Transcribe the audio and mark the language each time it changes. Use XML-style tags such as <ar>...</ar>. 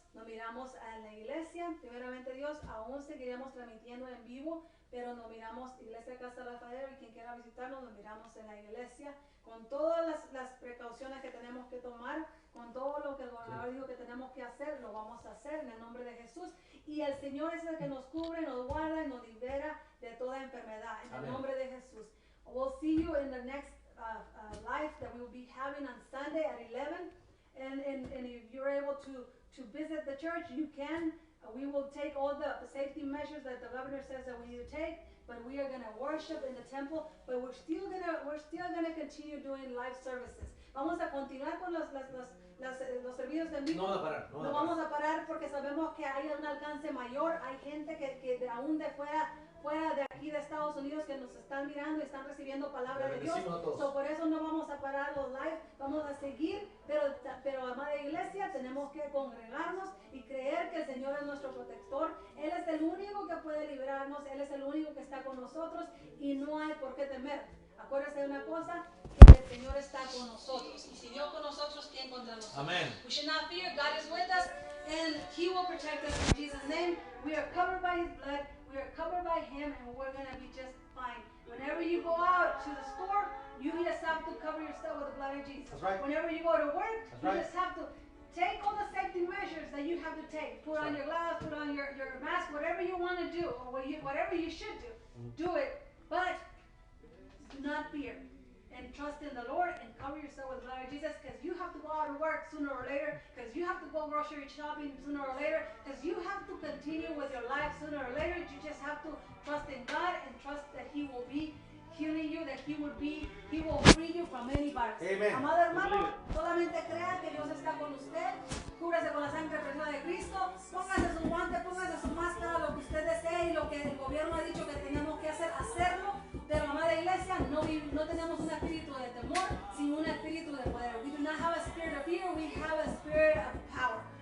<es>Nos miramos en la iglesia, primeramente Dios. Aún seguiremos transmitiendo en vivo, pero nos miramos Iglesia Casa Rafael. Y quien quiera visitarnos, nos miramos en la iglesia. Con todas las precauciones que tenemos que tomar, con todo lo que el gobernador dijo que tenemos que hacer, lo vamos a hacer en el nombre de Jesús. Y el Señor es el que nos cubre, nos guarda y nos libera de toda enfermedad. En el Amén. nombre de Jesús.</es> <en>We'll see you in the next live that we will be having on Sunday at 11. And if you're able to visit the church, you can. We will take all the safety measures that the governor says that we need to take. But we are going to worship in the temple. But we're still gonna continue doing live services.</en> <es>Vamos a continuar con los servicios de en vivo. No vamos a parar, No vamos a parar porque sabemos que hay un alcance mayor. Hay gente que aún de fuera de aquí de Estados Unidos que nos están mirando y están recibiendo palabra de Dios. Bendecimos a todos. So, por eso no vamos a parar los live, vamos a seguir, pero amada iglesia, tenemos que congregarnos y creer que el Señor es nuestro protector. Él es el único que puede librarnos, Él es el único que está con nosotros y no hay por qué temer. Acuérdense de una cosa, que el Señor está con nosotros. Y si Dios con nosotros, ¿quién contra nosotros? Amén.</es> <en>We should not fear, God is with us and He will protect us in Jesus' name. We are covered by His blood. We are covered by Him and we're going to be just fine. Whenever you go out to the store, you just have to cover yourself with the blood of Jesus. That's right. Whenever you go to work, That's you right. just have to take all the safety measures that you have to take. Put on your gloves, put on your mask, whatever you want to do, or whatever you should do it. But do not fear. And trust in the Lord and cover yourself with the blood of Jesus because you have to go out and work sooner or later, because you have to go grocery shopping sooner or later, because you have to continue with your life sooner or later. You just have to trust in God and trust that He will be healing you, that He will free you from any virus. Amen.</en> <es>Amado hermano, solamente crea que Dios está con usted. Cúbrase con la sangre preciosa de Cristo. Póngase su guante, póngase su máscara, lo que usted desee y lo que el gobierno ha dicho que tenemos que hacer, hacerlo. Pero amada iglesia, no tenemos un espíritu de temor, sino un espíritu de poder.</es> <en>We do not have a spirit of fear, we have a spirit of power.</en>